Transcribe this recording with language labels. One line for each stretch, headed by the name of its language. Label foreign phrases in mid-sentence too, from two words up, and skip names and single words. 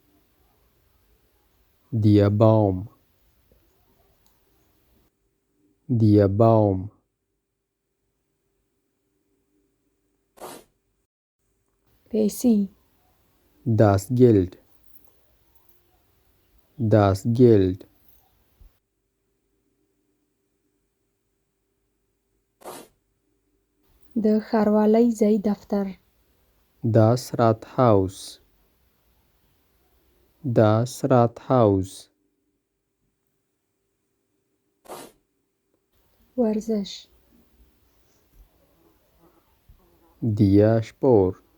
German: Der Baum. Der Baum.
Pashto: پیسې
German: Das Geld. Das Geld.
Pashto: د ښاروالۍ ځای دفتر
German: Das Rathaus. Das Rathaus.
Pashto: ورزش
German: Der Sport.